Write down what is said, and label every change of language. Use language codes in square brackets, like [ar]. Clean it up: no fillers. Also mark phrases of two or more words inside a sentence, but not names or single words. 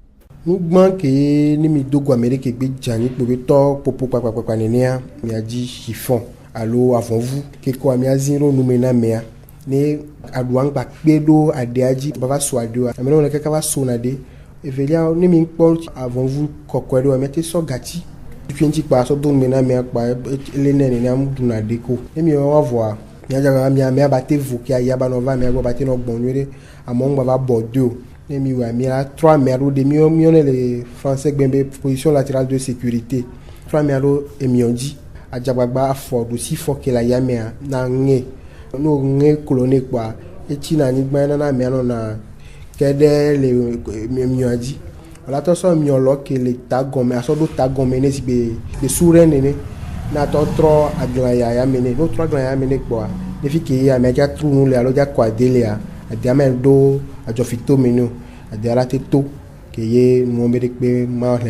[ee] Nugbã ke ne mi do gɔme ɖe ke gbe dzanyi kpo be tɔ popo kpakpakpa nenea miadzi chiffon alo avɔvu ke kɔ miazi ɖo nume na mea ne aɖua ŋgba kpe ɖo aɖea dzi va so aɖewoa ame ɖewo le kaka va so na ɖe evelia ne mi kpɔ avɔvu kɔkɔe ɖewoa miate sɔ gatsi tukui ŋuti kpa sɔ do nume na mea kpa ele ne nenea mu ɖuna ɖe ko ne mi wɔ avɔa miadzra mia ba te vo ke aya ba nɔ va mia gbɔ ba te nɔ gbɔ nyuie ɖe amewo ŋgba va bɔ do ne mi wɔ mia trɔ amea ɖo de miɔ ne le français gbɛ be [fr] position latérale de sécurité [ee] trɔ amea ɖo emiɔ dzi adzagbagba afɔ ɖusi fɔ ke le ayamea na ŋe no ŋe klo ne kpɔa etsi na anyigba nana amea nɔna ke ɖe le emiɔa dzi wòla tɔ sɔ emiɔ lɔ ke le tagɔme asɔ ɖo tagɔme ne si be le su ɖe nene na tɔ trɔ agla yame ne no trɔ agla yame ne kpɔa ne fi ke amea dza tru nu le alo dza kɔ ade lea adea me ɖo adzɔfito me ne o adea la te to ke ye nuwo be ɖe kpe ma le